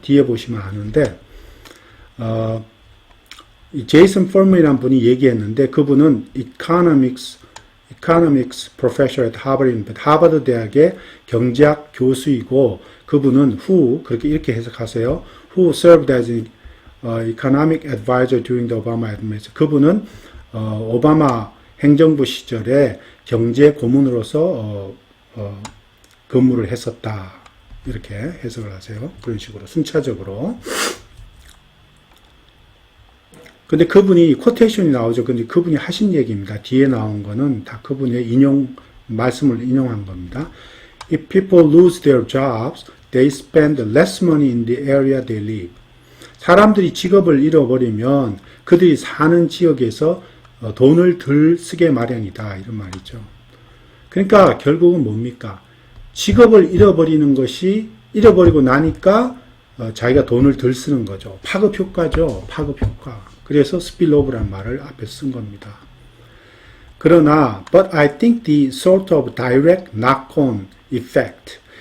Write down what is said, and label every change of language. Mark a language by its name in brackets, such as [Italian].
[Korean] 뒤에 보시면 아는데 이 제이슨 펄먼이라는 분이 얘기했는데 그분은 [English] economics professor at Harvard [Korean] 입니다. 하버드 대학의 경제학 교수이고 그분은 그렇게 이렇게 해석하세요. [English] Who served as an economic advisor during the Obama administration. [Korean] 그분은 오바마 행정부 시절에 경제 고문으로서 근무를 했었다. 이렇게 해석을 하세요. 그런 식으로 순차적으로. 근데 그분이 쿼테이션이 나오죠. 근데 그분이 하신 얘기입니다. 뒤에 나온 거는 다 그분의 말씀을 인용한 겁니다. [English] If people lose their jobs, they spend less money in the area they live. [Korean] 사람들이 직업을 잃어버리면 그들이 사는 지역에서 돈을 덜 쓰게 마련이다. 이런 말이죠. 그러니까 결국은 뭡니까? 직업을 잃어버리고 나니까 자기가 돈을 덜 쓰는 거죠. 파급 효과죠. 파급 효과. 그래서 spillover란 말을 앞에 쓴 겁니다. 그러나 [English] but I think the sort of direct knock-on effect.